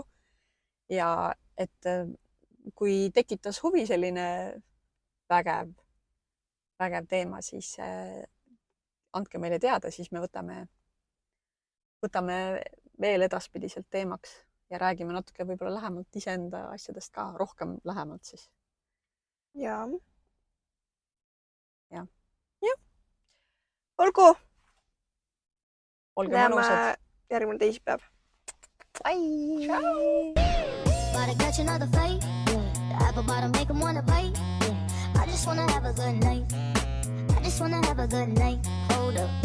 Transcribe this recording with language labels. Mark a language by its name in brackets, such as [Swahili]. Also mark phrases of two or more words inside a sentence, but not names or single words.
[Estonian] Ja et kui tekitas huvi selline vägev teema, siis andke meile teada, siis me võtame veel edaspidiselt teemaks ja räägime natuke võib-olla lähemalt iseenda asjadest ka, rohkem lähemalt siis. Jaa. Jah. Olgu. Olge mõnusad. Näeme järgmine teisipäev. [English] Bye! Ciao! Gotta catch another fight. The apple bottom make them wanna bite. I just wanna have a good night. I just wanna have a good night. Hold up.